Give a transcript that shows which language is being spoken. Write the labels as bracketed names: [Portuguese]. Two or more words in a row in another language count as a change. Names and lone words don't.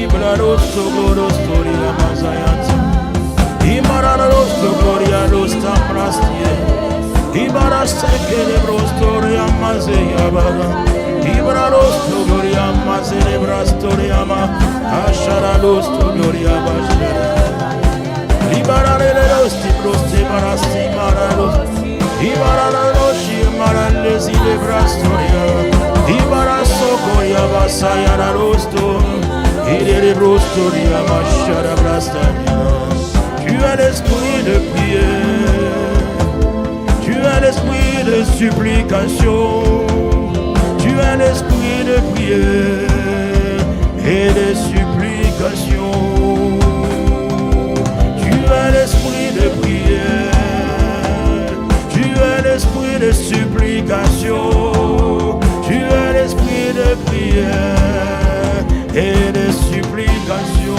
[French] rosto gloria mazayanta. Imara rosto gloria rosta prastie. Ibara sekele brostoria mazeya baga. Ibara rosto gloria mazele brastoria ma. Ashara rosto gloria bashara. Ibara rosti brosti barasti maralos. Ibara roshi maralesi de brastoria. Ibara sokoria basaya rosto. Ire brostoria bashara brastoria. Tu as l'esprit de prière. Tu as l'esprit de supplication, tu as l'esprit de prière et de supplication. Tu as l'esprit de prière, tu as l'esprit de supplication, tu as l'esprit de prière et de supplication.